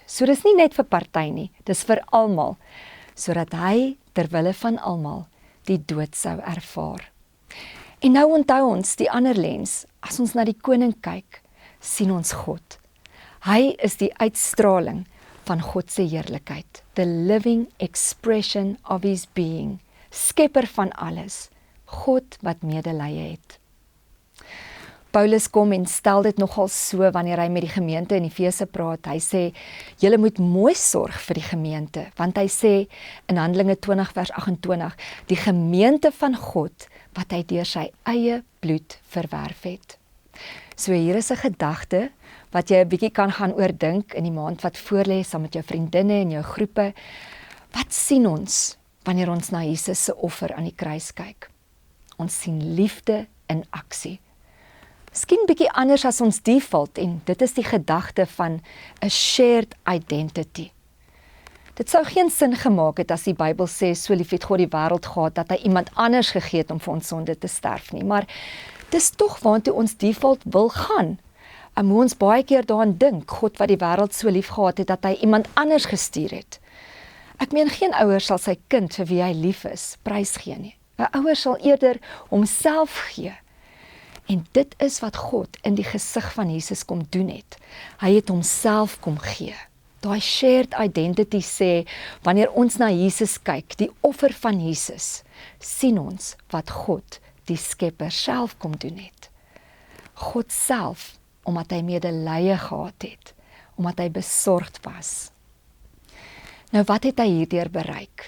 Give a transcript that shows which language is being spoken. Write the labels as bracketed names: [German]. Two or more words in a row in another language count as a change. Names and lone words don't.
[Afrikaans] So dis nie net vir party nie, dis vir almal, sodat hy ter wille van almal die dood sou ervaar. En nou onthou ons die ander lens, as ons na die koning kyk, sien ons God. Hy is die uitstraling van God se heerlikheid, [English] the living expression of his being, [Afrikaans] skepper van alles, God wat medelee het. Paulus kom en stel dit nogal so wanneer hy met die gemeente in Efese praat. Hy sê, julle moet mooi sorg vir die gemeente, want hy sê in Handelinge 20 vers 28, die gemeente van God wat hy deur sy eie bloed verwerf het. So hier is 'n gedagte wat jy 'n bietjie kan gaan oordink in die maand wat voorlê saam met jou vriendinne en jou groepe. Wat sien ons wanneer ons na Jesus se offer aan die kruis kyk? Ons sien liefde in aksie. Miskien bietjie anders as ons default, en dit is die gedagte van 'n [English] shared identity. [Afrikaans] Dit sou geen sin gemaak het as die Bybel sê, so lief het God die wêreld gehad, dat hy iemand anders gegee het om vir ons sonde te sterf nie. Maar dis tog waartoe ons default wil gaan. En hoe ons baie keer daaraan dink, God wat die wêreld so lief gehad het, dat hy iemand anders gestuur het. Ek meen, geen ouer sal sy kind vir wie hy lief is, prys gee nie. 'n Ouer sal eerder homself gee. En dit is wat God in die gesig van Jesus kom doen het. Hy het homself kom gee. Daai [English] shared identity [Afrikaans] sê, wanneer ons na Jesus kyk, die offer van Jesus, sien ons wat God, die skepper, self kom doen het. God self, omdat hy medelee gehad het, omdat hy besorgd was. Nou wat het hy hierdeur bereik?